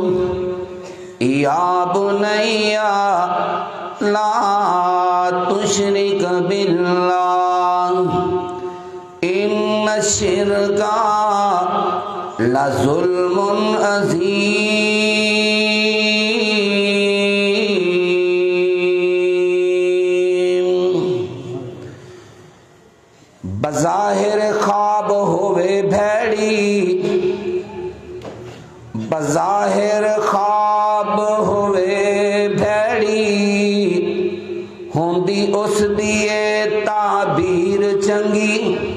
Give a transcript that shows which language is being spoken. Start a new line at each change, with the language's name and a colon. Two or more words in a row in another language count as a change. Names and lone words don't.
Arabic: يا بني لا تشرك بالله إن الشرك لظلم عظيم.
Punjabi: بظاہر خواب ہووے بھیڑی، بظاہر خواب ہووے بھیڑی، ہوندی اوس دیے تعبیر چنگی.